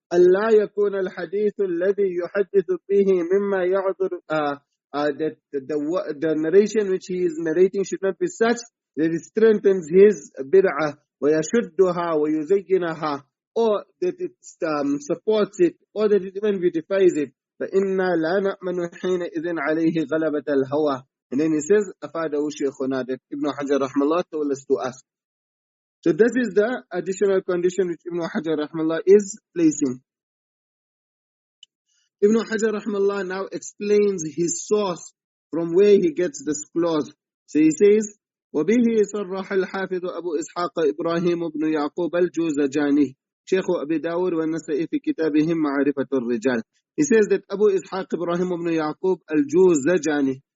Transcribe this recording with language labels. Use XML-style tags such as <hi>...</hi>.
<ar>ألا يكون الحديث الذي يحدث به مما يعذر</ar> <en>that the narration which he is narrating should not be such that it strengthens his bid'ah</en> <ar>ويشدها ويزينها,</ar> <en>or that it supports it, or that it even beautifies it.</en> <ar>فإنا لا نأمن حينئذ عليه غلبة الهوى.</ar> <en>And then he says,</en> <ar>أفاده شيخنا,</ar> <en>that Ibn Hajar rahmallah told us to ask. So this is the additional condition which Ibn Hajar rahmallah is placing. Ibn Hajar rahmallah now explains his source from where he gets this clause. So he says,</en> <ar>وبه صرح الحافظ أبو إسحاق إبراهيم بن يعقوب الجوزجاني شيخ أبي داود والنسائي في كتابهم معرفة الرجال.</ar> <en>He says that Abu Ishaq Ibrahim ibn Yaqub al-Juzajani.</en>